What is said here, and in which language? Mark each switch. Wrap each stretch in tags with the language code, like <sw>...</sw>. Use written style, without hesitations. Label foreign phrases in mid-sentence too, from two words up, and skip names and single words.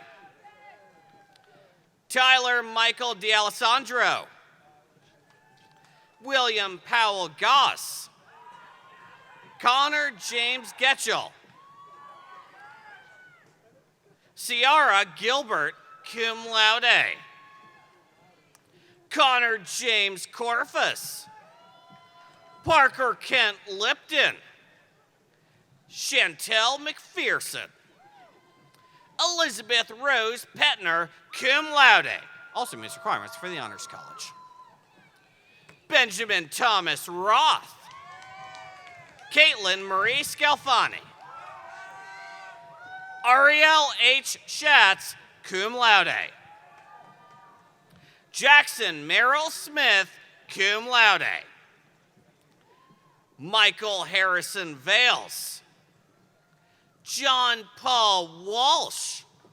<en>Tyler Michael D'Alessandro. William Powell Goss. Connor James Getchell. Ciara Gilbert,</en> <la>cum laude.</la> <en>Connor James Corfus. Parker Kent Lipton. Chantel McPherson. Elizabeth Rose Petner,</en> <la>cum laude.</la> <en>Also meets requirements for the Honors College. Benjamin Thomas Roth. Caitlin Marie Scalfani. Ariel H. Schatz,</en> <la>cum laude.</la> <en>Jackson Merrill Smith,</en> <la>cum laude.</la> <en>Michael Harrison Vales. John Paul Walsh.</en>